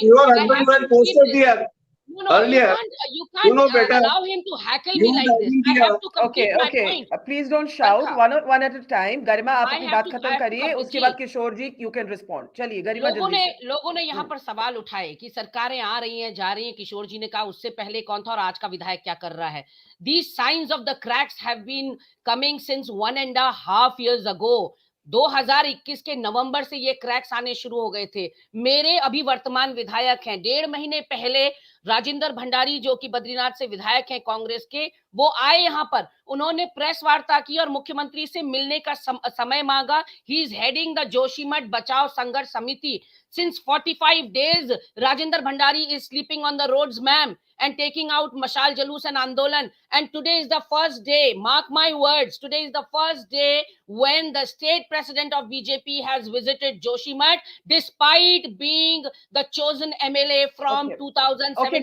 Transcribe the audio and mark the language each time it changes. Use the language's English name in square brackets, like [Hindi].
[English] Your husband was posted here. No, earlier, you can't allow him to heckle me like this. I have to complete my point. Please don't shout. One at a time. [Hindi] गरिमा, आप अपनी बात खत्म करिए, उसके बाद किशोर जी [English] you can respond. [Hindi] चलिए गरिमा जल्दी से। लोगों ने यहाँ पर सवाल उठाए कि सरकारें आ रही हैं, जा रही हैं। किशोर जी ने कहा उससे पहले कौन था और आज का विधायक क्या कर रहा है। [English] These signs of the cracks have been coming since 1.5 years ago. [Hindi] 2021 के नवंबर से ये क्रैक्स आने शुरू हो गए थे। मेरे अभी वर्तमान विधायक हैं, 1.5 महीने पहले राजेंद्र भंडारी जो कि बद्रीनाथ से विधायक हैं कांग्रेस के, वो आए यहाँ पर, उन्होंने प्रेस वार्ता की और मुख्यमंत्री से मिलने का समय मांगा। [English] He is heading the Joshimath Bachao Sangharsh Samiti. Since 45 days, Rajendra Bhandari is sleeping on the roads, ma'am, and taking out Mashal Jalus and Andolan. And today is the first day, mark my words, today is the first day when the state president of BJP has visited Joshimath, despite being the chosen MLA from 2017